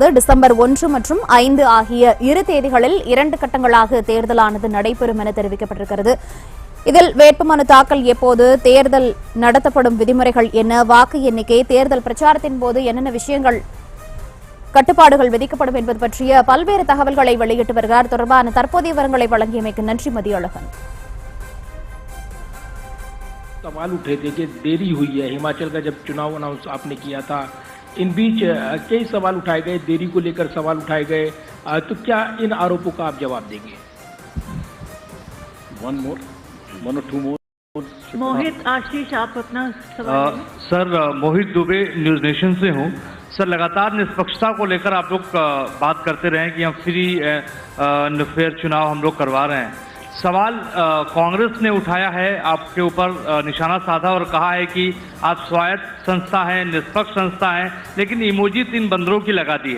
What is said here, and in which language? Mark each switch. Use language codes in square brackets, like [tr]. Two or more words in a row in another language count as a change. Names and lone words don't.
[ta] டிசம்பர் 1 மற்றும் 5 ஆகிய 2 தேதிகளில் 2 கட்டங்களாக தேர்தலானது நடைபெறும் என தெரிவிக்கப்பட்டிருக்கிறது. இதில் வேட்புமனு தாக்கல் எப்போது, தேர்தல் நடத்தப்படும் விதிமுறைகள் என்ன, வாக்கு எண்ணிக்கை, தேர்தல் பிரச்சாரத்தின் போது என்னென்ன விஷயங்கள் கட்டுப்பாடுகள் விதிக்கப்படும் என்பது பற்றிய பல்வேறு தகவல்களை வெளியிட்டு வருகிறார். தொடர்பான தற்போதைய விவரங்களை வழங்கியமைக்கு நன்றி மதியழகன். [hi] सवाल उठे थे कि देरी हुई है, हिमाचल का जब चुनाव अनाउंस आपने किया था, इन बीच कई सवाल उठाए गए, देरी को लेकर सवाल उठाए गए, तो क्या इन आरोपों का आप जवाब देंगे? [en] one or two more. [hi] मोहित, आशीष, आप अपना सवाल सर, मोहित दुबे न्यूज नेशन से हूँ। सर, लगातार निष्पक्षता को लेकर आप लोग बात करते रहे कि हम [en] free fair [hi] चुनाव हम लोग करवा रहे हैं। सवाल कांग्रेस ने उठाया है, आपके ऊपर निशाना साधा और कहा है कि आप स्वायत्त संस्था हैं, निष्पक्ष संस्था हैं, लेकिन इमोजी 3 बंदरों की लगा दी है।